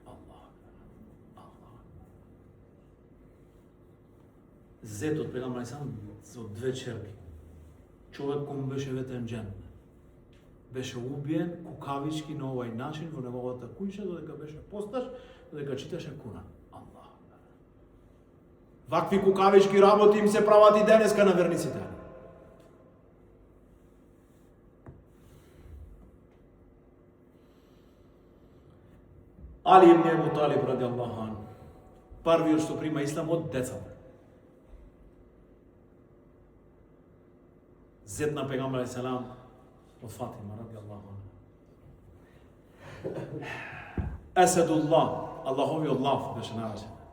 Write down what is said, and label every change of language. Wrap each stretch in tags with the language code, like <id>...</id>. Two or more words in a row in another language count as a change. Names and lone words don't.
<mk>Зет од Пегамбар сам со 2 черки. Човек кој му беше ветен џен. беше убиен кукавички на овај начин во неговата куќа, додека беше посташ, додека читаше Куран. Аллах. Вакви кукавички работи им се прават и денеска на верниците. Али ибн Абу Талиб</mk> <ar>رضي الله عنه,</ar> <mk>првиот што прима ислам од децата. Зет на пегамбер алейхиссалам од Фатима</mk> <ar>رضي الله عنها.</ar> <mk>Асадуллах, Аллаховиот лав беше наречен.</mk>